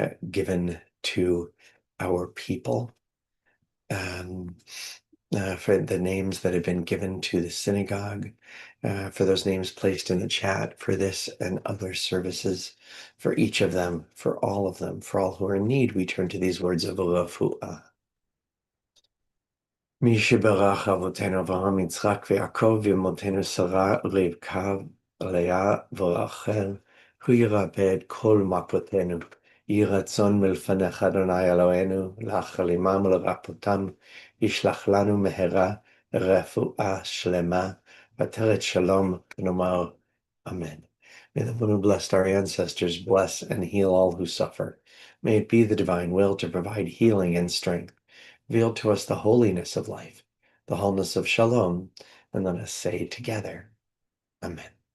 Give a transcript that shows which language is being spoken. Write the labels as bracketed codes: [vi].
[en] given to our people, for the names that have been given to the synagogue, for those names placed in the chat for this and other services, for each of them, for all of them, for all who are in need, we turn to these words of refuah. [he] מי שברך אבותינו אברהם, יצחק ויעקב, ואמותינו שרה, רבקה, לאה ורחל, הוא ירפא את כל מכותינו. יהי רצון מלפניך, אדוני אלוהינו, להחלימם ולרפאותם. ישלח לנו מהרה רפואה שלמה, ותרת שלום, ונאמר Amen. [en] May the one who blessed our ancestors bless and heal all who suffer. May it be the divine will to provide healing and strength. Reveal to us the holiness of life, the wholeness of shalom, and let us say together, Amen.